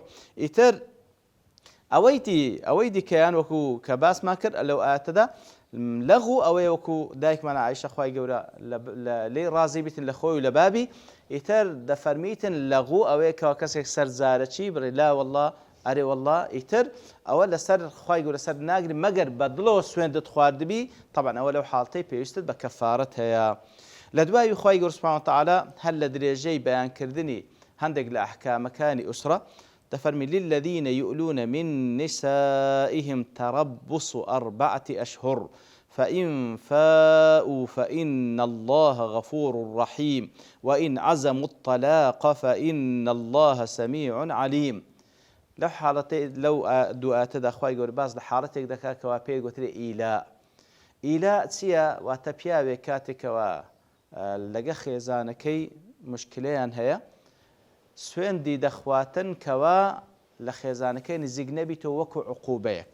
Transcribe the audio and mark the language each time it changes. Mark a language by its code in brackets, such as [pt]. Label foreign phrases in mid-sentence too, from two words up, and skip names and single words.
[ckb] ئیتر ئەوەی دیکەیان وەکو کە باسمان کرد لەو ئاەتەدا لەغو ئەوەیە وەکو دایکمانە عایشە خوای گەورە لێی ڕازی بیتن لە خۆی و لە بابی ئیتر دەفەرمیتن لەغو ئەوەیە کەوا کەسێک سەرزارەچی بڕێ لا وەڵڵا ئەرێ وەڵڵا ئیتر ئەوە لەسەر خوای گەورە سەر ناگری مەگەر بە دڵەوە سوێندت خواردبی طبعا ئەوە لەو حاڵتەی پێویستت بە کەفارەت هەیە. لە دوای خوای گەورە سوبحانەهو وتەعالا هەر لە درێژەی بەیانکردنی هەندێک لە ئەحکامەکانی ئوسرە دەفەرمی [ar] للذین یؤلون من نسائهم تربص 4 أشهر فإن فاءوا فإن الله غفور رحيم وإن عزموا الطلاق فإن الله سميع عليم. [ckb] لو حالتي لو دواتدا خوای گەورە باز لە حاڵەتێک دەکات کەوا پێی گوترێ ئیلا چییە؟ واتە پیاوێک کاتێکەوە لەگە خێزانەکەی مشکلەیان هەیە سوێندی دەخواتن کەوا لە خێزانەکەی نزیک نەبیتەوە وەکو عقوبەیەک.